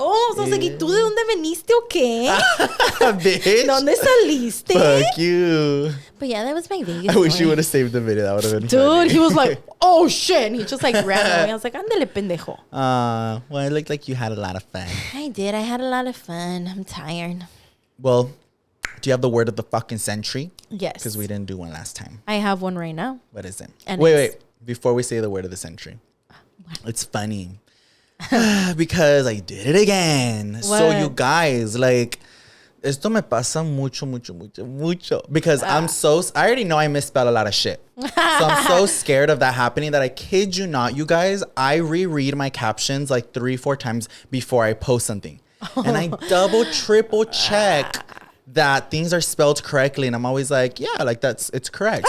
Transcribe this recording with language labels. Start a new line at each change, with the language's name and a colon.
English: I was like,
Spanish: ¿y tú de dónde veniste o qué?
English: Bitch.
Spanish: ¿Dónde saliste?
English: Fuck you. But yeah, that was my Vegas. I wish you would have saved the video. That would have been Dude, funny. he was like, oh shit. And he just like ran away. I was like,
Spanish: ándale, pendejo.
English: Well, it looked like you had a lot of fun. I did. I had a lot of fun. I'm tired. Well, do you have the word of the fucking century? Yes. Because we didn't do one last time. I have one right now. What is it? And wait. Before we say the word of the century. It's funny. Because I did it again. What? So you guys, like,
Spanish: esto me pasa mucho.
English: Because I already know I misspell a lot of shit. So I'm so scared of that happening that I kid you not, you guys, I reread my captions like 3-4 times before I post something. And I double, triple check that things are spelled correctly. And I'm always like, yeah, like it's correct.